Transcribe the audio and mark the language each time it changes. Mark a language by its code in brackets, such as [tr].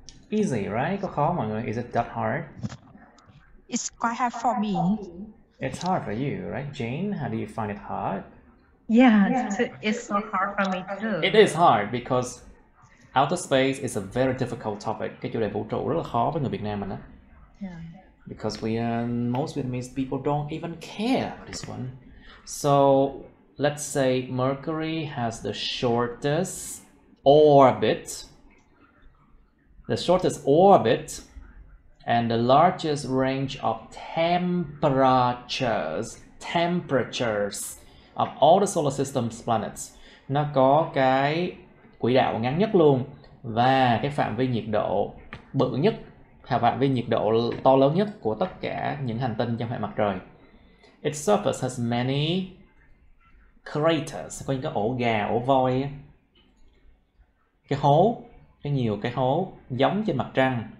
[en] Easy, right? [vi] Có khó mọi người? [en] Is it that hard? It's quite hard for me. It's hard for you, right? Jane, how do you find it hard? Yeah, it's so hard for me too. It is hard because outer space is a very difficult topic. [vi] Cái chủ đề vũ trụ rất là khó với người Việt Nam mình đó. [en] Yeah. Because most Vietnamese people don't even care about this one. So let's say Mercury has the shortest orbit. The shortest orbit and the largest range of temperatures of all the solar system's planets. [vi] Nó có cái quỹ đạo ngắn nhất luôn và cái phạm vi nhiệt độ bự nhất, phạm vi nhiệt độ to lớn nhất của tất cả những hành tinh trong hệ mặt trời. [en] Its surface has many craters, [vi] có những cái ổ gà, ổ voi, cái hố, nhiều cái hố giống trên mặt trăng.